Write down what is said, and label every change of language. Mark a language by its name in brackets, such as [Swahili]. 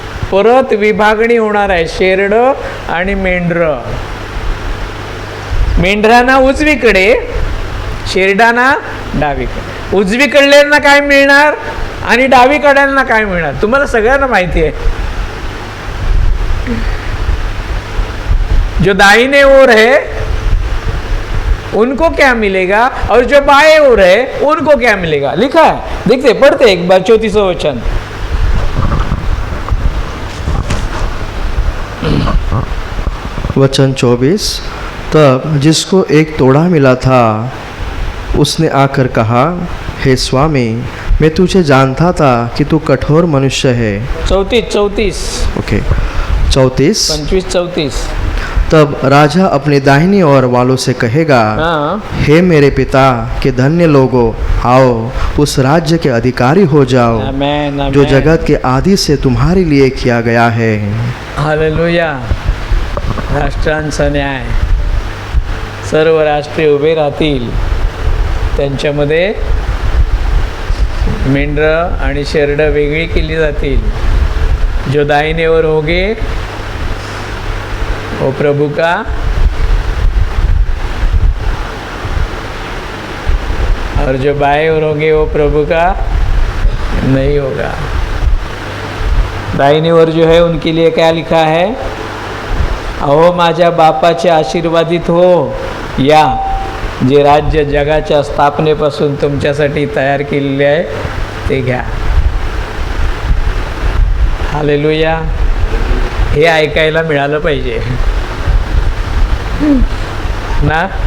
[Marathi] परत विभागणी होणार आहे. शेरड आणि मेंढर. मेंढरांना उजवीकडे, शेरडांना डावीकडे. उजवीकडल्यांना काय मिळणार आणि डावीकड्यांना काय मिळणार? तुम्हाला सगळ्यांना माहिती आहे. [Hindi] जो दाहिने ओर है उनको क्या मिलेगा और जो बाएं ओर है उनको क्या मिलेगा, लिखा है. देखते पढ़ते एक बार 34वां वचन. वचन 24. तब जिसको एक तोड़ा मिला था उसने आकर कहा, हे स्वामी, मैं तुझे जानता था कि तू कठोर मनुष्य है. 34 ओके. 34. 25-34. तब राजा अपने दाहिनी ओर वालों से कहेगा, हे मेरे पिता के धन्य लोगों, आओ उस राज्य के अधिकारी हो जाओ आमेन, जो जगत के आदि से तुम्हारे लिए किया गया है. [Marathi] हालेलुया. राष्ट्रांचा न्याय. सर्व राष्ट्रे उभे राहतील. त्यांच्यामध्ये मेंढरं आणि शेरडं वेगळी केली जातील. [Hindi] जो दाहिने ओर होगे वो प्रभु का, और जो बाएं ओर होंगे वो प्रभु का नहीं होगा. दाहिनी ओर जो है उनके लिए क्या लिखा है? [Marathi] अहो माझ्या बापाचे आशीर्वादित हो, या जे राज्य जगाच्या स्थापनेपासून तुमच्यासाठी तयार केलेले आहे ते घ्या. हालेलुया. हे ऐकायला मिळालं पाहिजे ना.